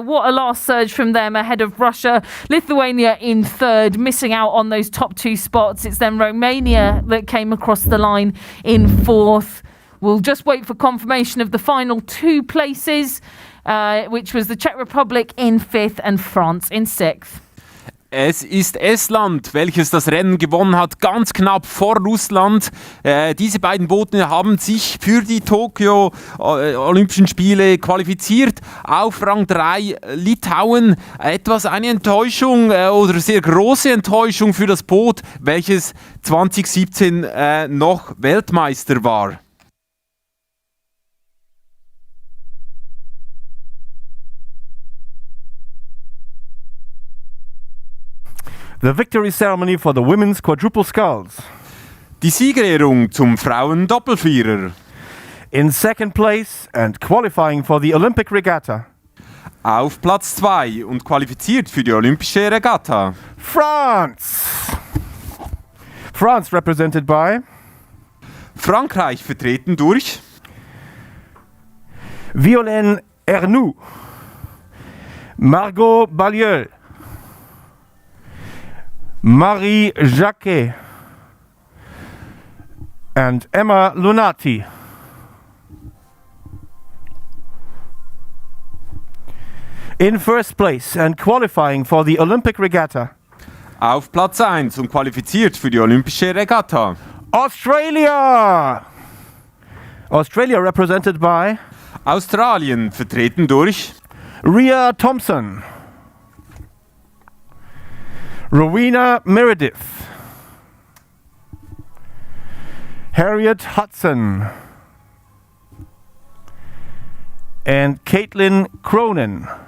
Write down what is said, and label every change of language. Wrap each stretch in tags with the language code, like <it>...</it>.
<en>What a last surge from them ahead of Russia. Lithuania in 3rd, missing out on those top 2 spots. It's then Romania that came across the line in 4th. We'll just wait for confirmation of the final 2 places, which was the Czech Republic in 5th and France in 6th.</en> <de>Es ist Estland, welches das Rennen gewonnen hat, ganz knapp vor Russland. Diese beiden Boote haben sich für die Tokio Olympischen Spiele qualifiziert. Auf Rang 3 Litauen. Etwas eine Enttäuschung oder sehr große Enttäuschung für das Boot, welches 2017 noch Weltmeister war.</de> <en>The victory ceremony for the women's quadruple sculls.</en> <de>Die Siegerehrung zum Frauen-Doppelvierer.</de> <en>In second place and qualifying for the Olympic Regatta.</en> <de>Auf Platz 2 und qualifiziert für die Olympische Regatta.</de> <en>France. France represented by</en> <de>Frankreich vertreten durch</de> <en>Violaine Ernoux, Margot Balliol, Marie Jacquet, and Emma Lunati. In first place and qualifying for the Olympic Regatta.</en> <de>Auf Platz 1 und qualifiziert für die Olympische Regatta.</de> <en>Australia! Australia represented by</en> <de>Australien vertreten durch</de> <en>Rhea Thompson, Rowena Meredith, Harriet Hudson, and Caitlin Cronin.</en>